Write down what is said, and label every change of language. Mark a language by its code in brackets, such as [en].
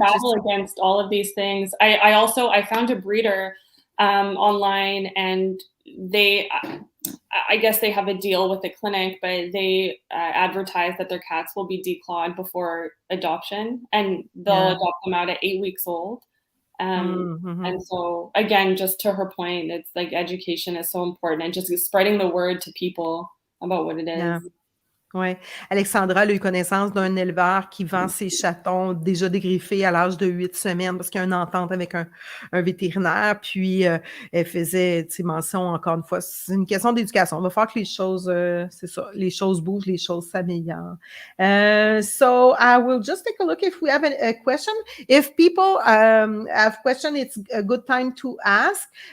[en] battle against all of these things. I found a breeder online, and I guess they have a deal with the clinic, but they advertise that their cats will be declawed before adoption, and they'll Yeah. adopt them out at 8 weeks old. Mhm. And so, again, just to her point, it's like education is so important, and just spreading the word to people about what it Yeah. is. [fr] Oui. Alexandra a eu connaissance d'un éleveur qui vend ses chatons déjà dégriffés à l'âge de 8 semaines parce qu'il y a une entente avec un vétérinaire. Puis, elle faisait, tu sais, mention, encore une fois, c'est une question d'éducation. Il va falloir que les choses, c'est ça, les choses bougent, les choses s'améliorent. [en] So, I will just take a look if we have a question. If people have question, it's a good time to ask.